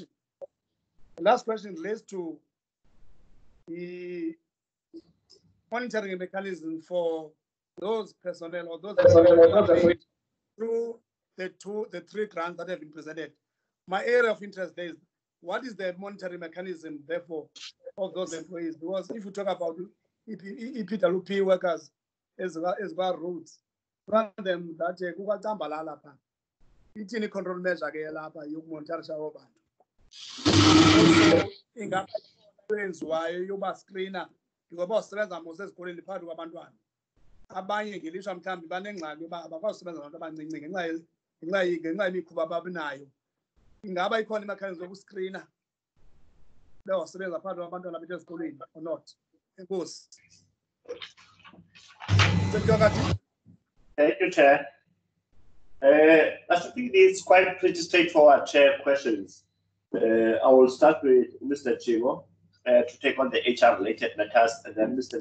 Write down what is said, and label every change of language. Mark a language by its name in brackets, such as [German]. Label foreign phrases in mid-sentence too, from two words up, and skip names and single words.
[English] The last question relates to the monitoring mechanism for those personnel or those through the three grants that have been presented. My area of interest is, what is the monitoring mechanism, therefore, of those employees? Because if you talk about EPWP workers as well roads, one of them that [Xhosa] kukwatambala lapha ithini [English] control measure [Xhosa] ke lapha yokumonitorisha abantu. Also ingayenziwayo yoba screener ngoba usebenza mose ezikoleni phakathi kwabantwana. Abanye ngelishwa mhlambi banengxaki yoba abakwazi usebenza abantu abancinci ngenxa yemikhuba ababinayo. Ingaba ikhona imechanism yokuscreena bewasebenza phakathi kwabantwana bethu ezikoleni [English] or not? [Xhosa] Enkosi. [English] Thank you, Chair. I think it's quite pretty straightforward, Chair, questions. I will start with Mr. Chigo to take on the HR-related matters, and then Mr.